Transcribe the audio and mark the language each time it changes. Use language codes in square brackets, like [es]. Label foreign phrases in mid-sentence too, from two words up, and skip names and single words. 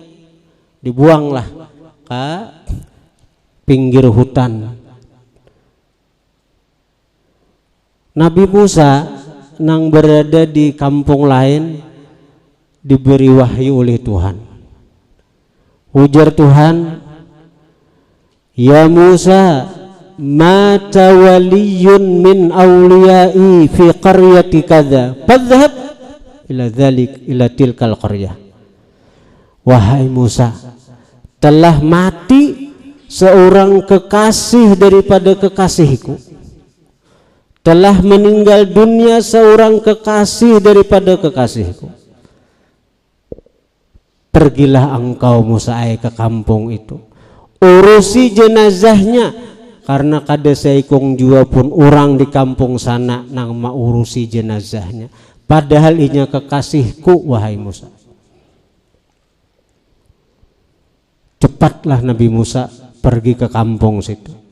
[id] Dibuanglah ke pinggir hutan. [bjn] Nabi Musa nang berada di kampung lain diberi wahyu oleh Tuhan. [id] Ujar Tuhan, [ar] يا موسى مات ولي من أوليائي في قرية كذا فاذهب إلى تلك القرية. [id] Wahai Musa, telah mati seorang kekasih daripada kekasihku, telah meninggal dunia seorang kekasih daripada kekasihku. [bjn] Pergilah engkau Musa ke kampung itu, urusi jenazahnya, karena kada seikung jua pun orang di kampung sana nang mau urusi jenazahnya, padahal inya kekasihku. [id] Wahai Musa, cepatlah Nabi Musa pergi ke kampung situ.